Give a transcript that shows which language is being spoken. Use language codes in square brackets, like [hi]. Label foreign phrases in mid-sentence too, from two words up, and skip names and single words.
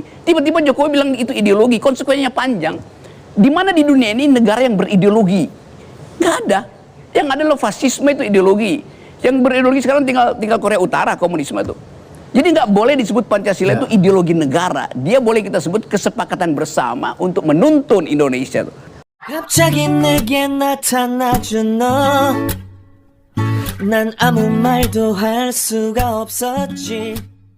[id] Tiba-tiba Jokowi bilang itu ideologi, konsekuensinya panjang. Di mana di dunia ini negara yang berideologi? Nggak ada. Yang ada loh fasisme itu ideologi. Yang berideologi sekarang tinggal Korea Utara, komunisme itu. Jadi nggak boleh disebut Pancasila itu ideologi negara. Dia boleh kita sebut kesepakatan bersama untuk menuntun Indonesia tuh. [ko] 갑자기 내게 나타나준 너 난 아무 말도 할 수가 없었지